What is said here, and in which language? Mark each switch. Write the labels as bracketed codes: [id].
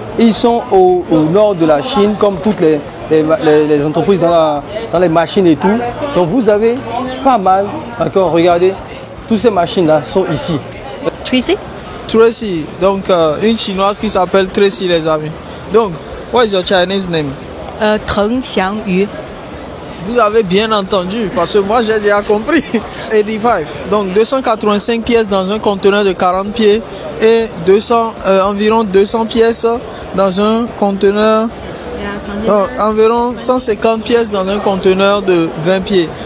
[fr] Ils sont au nord de la Chine, comme toutes les entreprises dans les machines et tout. Donc vous avez pas mal, d'accord, regardez, toutes ces machines-là sont ici. Tracy, donc une chinoise qui s'appelle Tracy, les amis. [en] Donc, what is your Chinese name? Teng Xiangyu. [fr] Vous avez bien entendu, parce que moi j'ai déjà compris. 85, donc 285 pièces dans un conteneur de 40 pieds et environ 200 pièces dans un conteneur, environ 150 pièces dans un conteneur de 20 pieds.